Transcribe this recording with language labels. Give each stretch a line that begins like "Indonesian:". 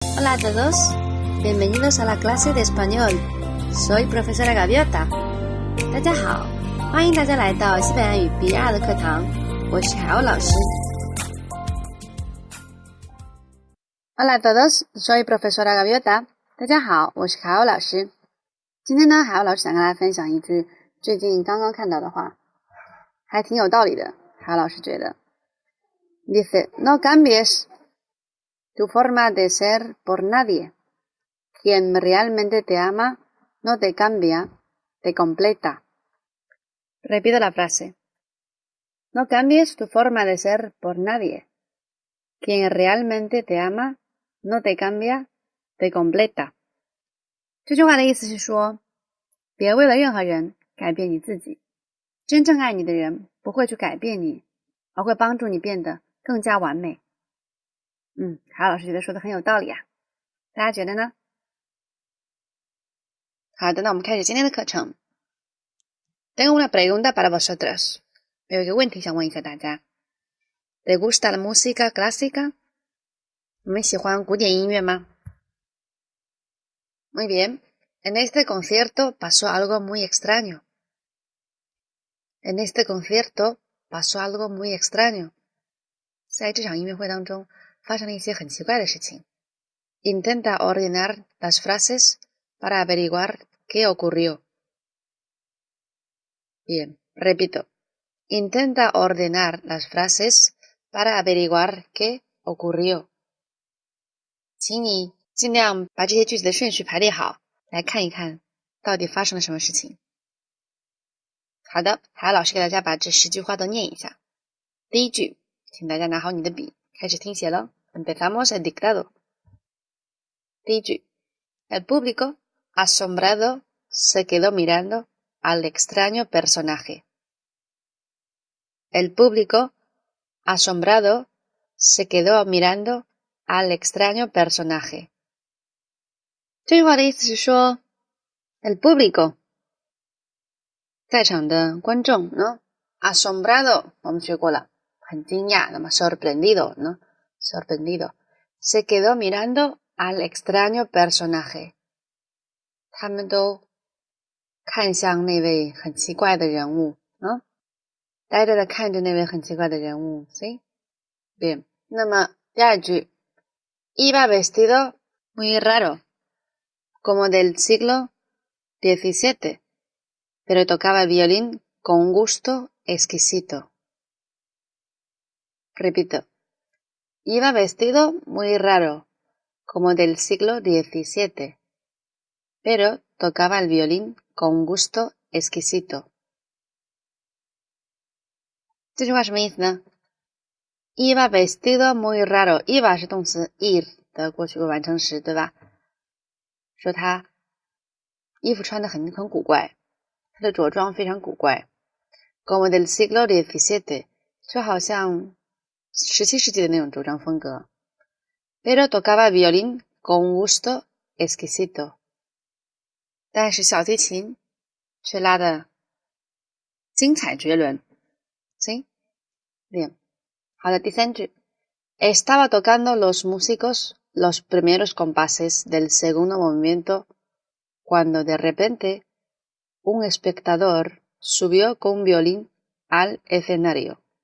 Spanish: Hola a todos, bienvenidos a la clase de español. Soy profesora Gaviota.
Chinese: 大家好，欢迎大家来到西班牙语 B2 的课堂，我是海鸥老师。
Spanish: Hola a todos, soy profesora Gaviota.
Chinese: 大家好，我是海鸥老师。今天呢，海鸥老师想跟大家分享一句最近刚刚看到的话，还挺有道理的。海鸥老师觉得
Spanish: Dice, no cambies tu forma de ser por nadie. Quien realmente te ama no te cambia, te completa. Repito la frase. No cambies tu forma de ser por nadie. Quien realmente te ama no te cambia, te completa.
Chinese: 这句话的意思是说，别为了任何人改变你自己。真正爱你的人不会去改变你，而会帮助你变得更加完美。海老师觉得说的很有道理啊，大家觉得呢？好的，那我们开始今天的课程。
Spanish: Tengo una pregunta para vosotros.
Chinese: 我有一个问题想问一下大家。
Spanish: ¿Te gusta la música clásica?
Chinese: 你们喜欢古典音乐吗？
Spanish: Muy bien. En este concierto pasó algo muy extraño. En este concierto pasó algo muy extraño.
Chinese: 在这场音乐会当中发生了一些很奇怪的事情。
Spanish: Intenta ordenar las frases para averiguar qué ocurrió. Bien, repito. Intenta ordenar las frases para averiguar qué ocurrió.
Chinese: 请你尽量把这些句子的顺序排列好，来看一看到底发生了什么事情。好的，海老师给大家把这10句话都念一下。第一句，请大家拿好你的笔，开始听写了。
Spanish: Empezamos el dictado.
Chinese: 第一句
Spanish: El público, asombrado, se quedó mirando al extraño personaje. El público, asombrado, se quedó mirando al extraño personaje.
Chinese: 这句话的意思是说
Spanish: El público
Chinese: 在场的观众呢
Spanish: asombrado
Chinese: 我们学过了，很惊讶，那么
Spanish: sorprendido
Chinese: 呢
Spanish: sorprendido se quedó mirando al extraño personaje
Chinese: 他们都看向那位很奇怪的人物呆着的看着那位很奇怪的人物
Spanish: ¿sí? Bien
Chinese: 那么第二句
Spanish: Iba vestido muy raro como del siglo XVII, pero tocaba el violín con un gusto exquisito. Repito, iba vestido muy raro, como del siglo XVII, pero tocaba el violín con un gusto exquisito.
Chinese: 这句话什么意思呢？
Spanish: Iba vestido muy raro, iba
Chinese: 是动词 ir 的过去完成时，对吧？说他衣服穿得很古怪，他的着装非常古怪
Spanish: como del siglo XVII
Chinese: 就好像17世纪的那种着装风格
Spanish: pero tocaba violín con gusto exquisito
Chinese: 但是小提琴却拉得精彩绝伦
Spanish: ¿sí? Bien
Chinese: 好的第三句
Spanish: Estaba tocando los músicos los primeros compases del segundo movimiento cuando de repente un espectador subió con un violín al escenario.